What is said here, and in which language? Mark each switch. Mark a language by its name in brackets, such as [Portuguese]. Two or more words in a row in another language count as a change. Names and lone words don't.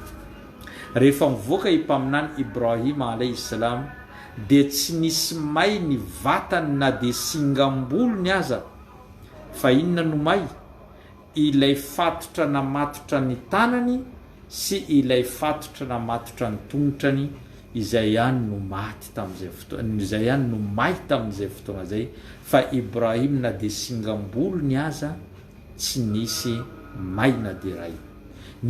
[Malagasy] Rehefa mivoaka ipaminany Ibrahim [Arabic] عليه السلام, [Malagasy] dia tsy nisy may ny vatany na dia singam-bolony aza, fa inona no may? Ilay fatotra namatotra ny tanany sy ilay fatotra namatotra ny tongotrany, izay ihany no maty tamin'izay fotoana, izay ihany no may tamin'izay fotoana zay, fa Ibrahim na dia singam-bolony aza tsy nisy may na dia ray.